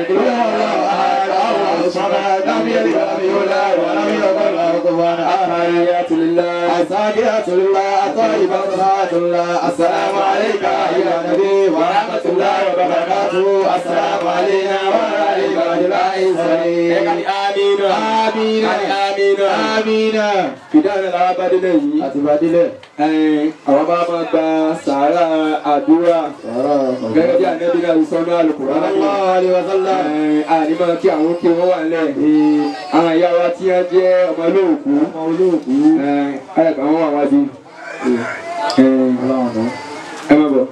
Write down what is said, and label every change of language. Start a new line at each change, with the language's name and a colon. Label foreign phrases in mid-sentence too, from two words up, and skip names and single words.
Arabic: الله الصمد لم يلد ولم يولد ولم يكن له كفوا أحد. التحيات لله الزاكيات لله الطيبات صلوات الله. السلام عليك أيها النبي ورحمة الله وبركاته. السلام علينا وعلى عباد الله الصالحين. آمين آمين آمين آمين.
Yoruba: Fìdáhùn làwọn bá délé yìí. Àti bá délé. Àwọn máa ma gba sàárà àdúrà. Gẹ́gẹ́ bí ànábì náà sọ́nà Al-Qur'an. Àní máa kí àwọn kí wọ́n wà nílẹ̀. Àwọn ìyá wa tí wọ́n jẹ́ ọmọ olóòkú. Ayẹ̀bà wọn wà wájú. Ẹ máa bọ̀.